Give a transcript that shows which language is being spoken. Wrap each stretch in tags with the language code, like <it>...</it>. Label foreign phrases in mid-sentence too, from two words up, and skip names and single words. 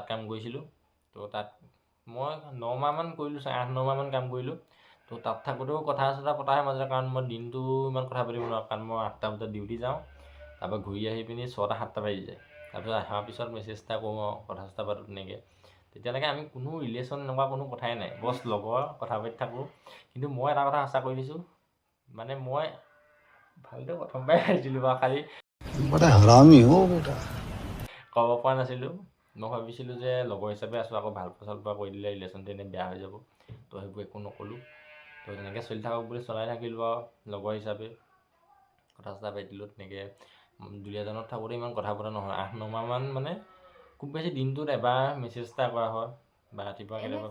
<as>কাম কৰিছিলোঁ তো তাত মই 9 মাহমান কৰিলোঁ 8-9 মাহমান কাম কৰিলোঁ তো তাত থাকোঁতেও কথা চথা পতা হয় মাজতে কাৰণ মই দিনটো ইমান কথা পাতিব নোৱাৰোঁ কাৰণ মই 8টা বজাত ডিউটি যাওঁ তাৰপৰা ঘূৰি আহি পিনি 6টা-7টা বাজি যায় তাৰপিছত অহাৰ পিছত মেছেজ এটা কৰোঁ আৰু কথা চথা পাতোঁ তেনেকৈ তেতিয়ালৈকে আমি কোনো ৰিলেশ্যন এনেকুৱা কোনো কথাই নাই বছ লগৰ কথা পাতি থাকোঁ কিন্তু মই এটা কথা আশা কৰি দিছোঁ মানে মই ভালদৰে প্ৰথমবাৰে আহিছিলোঁ বাৰু খালি</as> <hi>बड़ा हरामी हो बेटा</hi> <as>ক'ব পৰা নাছিলোঁ মই ভাবিছিলোঁ যে লগৰ হিচাপে আছোঁ আকৌ ভাল চালপোৱা কৰি দিলে ৰিলেশ্যনটো এনেই বেয়া হৈ যাব তো সেইবোৰ একো নক'লোঁ তো তেনেকৈ চলি থাকক বুলি চলাই থাকিলোঁ আৰু লগৰ হিচাপে কথা চথা পাতিলোঁ তেনেকৈ দুলীয়াজানত থাকোঁতে ইমান কথা পতা নহয় 8-9 মাহমান মানে খুব বেছি দিনটোত এবাৰ মেছেজ এটা কৰা হয় বা ৰাতিপুৱা কেতিয়াবা</as>